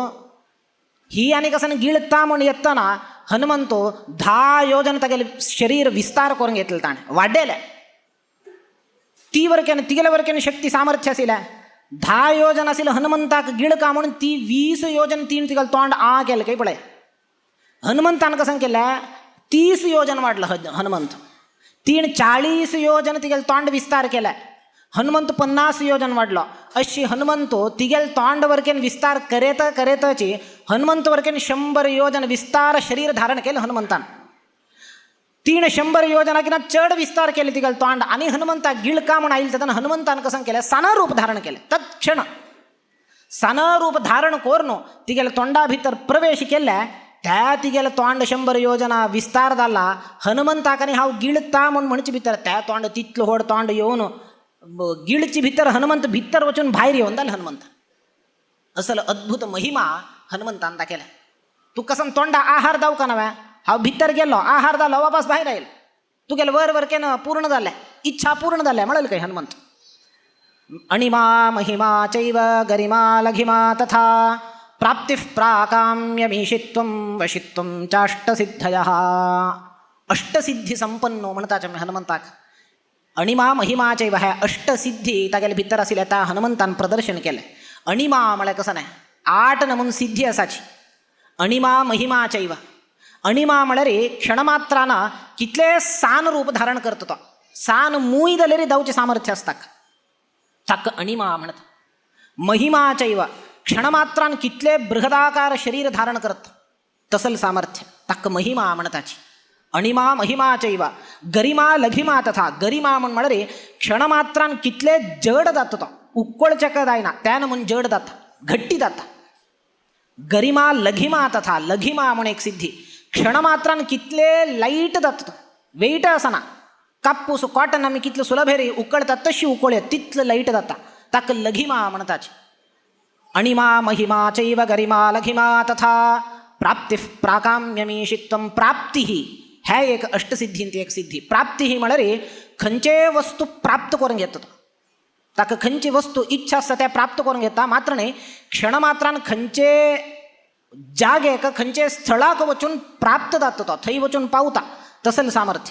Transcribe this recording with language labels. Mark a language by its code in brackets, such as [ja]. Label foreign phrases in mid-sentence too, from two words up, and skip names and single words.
[kok] ही आनी कसन गिळता म्हण येतना हनुमंतो 10 योजन तागेलें शरीर विस्तार करून घेतलें ताणें वाडयलें ती वरकेन तिगेले वरकेन शक्ती सामर्थ्य आशिल्लें 10 योजन आशिल्लें हनुमंताक गिळका म्हणून ती 20 योजन तीन तिगेलें तोंड केलें काय पळय हनुमंतान [mr] कसं केलं [kok] 30 योजन वाढलं हनुमंत 40 योजन तिगेल तोंड विस्तार केला हनुमंत 50 योजन वाढलो अशी हनुमंतो तिगेल तोंड वरकेन विस्तार करेतची हनुमंत वरकेन 100 योजन विस्तार शरीर धारण केलं हनुमंतान 100 योजनाकिना चढ विस्तार केले तिगेल तोंड आणि हनुमंता गिळका म्हण आयिल्ले तेदना हनुमंतान [mr] कसं केलं [kok] सानरूप धारण केले तत्क्षण सानरूप धारण करून तिगेल तोंडा भितर प्रवेश केले त्या तिगेले तोंड 100 योजना विस्तार जाला हनुमंताकानी हांव गिळता म्हण म्हणचे भितर त्या तोंड तितलो व्हड तोंड येवन गिळची भितर हनुमंत भितर वचून भायर येवन जालें हनुमंत असल अद्भुत महिमा हनुमंतान दाखयला तू कसन तोंडा आहार दावका नव्हे हांव भितर गेलो आहार जालो वापस भायर आयलो तुगेल वर केनं [mr] पूर्ण झालंय, इच्छा पूर्ण झाल्या [kok] म्हणेल काही हनुमंत. [sa] अणिमा महिमा चैव गरिमा लघिमा तथा प्राप्तिः प्राकाम्यमीशित्वं वशित्वं चाष्टसिद्धयः. [kok] अष्टसिद्धी संपन्नो म्हणतात हनुमंताक. [sa] अणिमा महिमा चैव [kok] ह्या अष्टसिद्धी तागेले भितर आशिल्ल्या त्या हनुमंतान प्रदर्शन केलें. अणिमा म्हळ्यार [mr] कसं नाही, [kok] 8 नमून सिद्धी असाची. [sa] अणिमा महिमा चैव. [kok] अणिमा म्हळ्यार क्षणमात्राना कितले सान रूप धारण करतो तो. सान मूय जाल्यार जावचे सामर्थ्य असता ताका अणिमा म्हणत. [sa] महिमा चैव. [kok] क्षणमात्रान कितले बृहदाकार शरीर धारण करत तसल सामर्थ्य ताका महिमा म्हणताची. [sa] अणिमा महिमा चैव गरिमा लघिमा तथा. [kok] गरिमा म्हळ्यार क्षणमात्रान कितले जड जाता तो, उक्कळचेक जायना त्यान म्हूण जड जाता, घट्टी जाता. [sa] गरिमा लघिमा तथा. [kok] लघिमा म्हूण एक सिद्धी. क्षणमात्रान कितले लाईट जाता तो, वेट असना. कापूस कॉटन आमी कितले सुलभेरी उकळतात तशी उकळ्यो तितलं लाईट जाता ताका लघिमा म्हणताची. [sa] अणिमा महिमा चैव गरिमा लघिमा तथा प्राप्तिः प्राकाम्यमीशित्वं. [kok] प्राप्ती ह्या एक अष्टसिद्धींती एक सिद्धी. प्राप्ती ही म्हळ्यार खंयचे वस्तू प्राप्त करून घेता तो. ताका खंयची वस्तू इच्छा आसता त्या प्राप्त करून घेता. मात्र न्ही क्षणमात्रान खंयचे जागेक खंयचे स्थळाक वचून प्राप्त जाता तो, थंय वचून पावता तसल सामर्थ्य.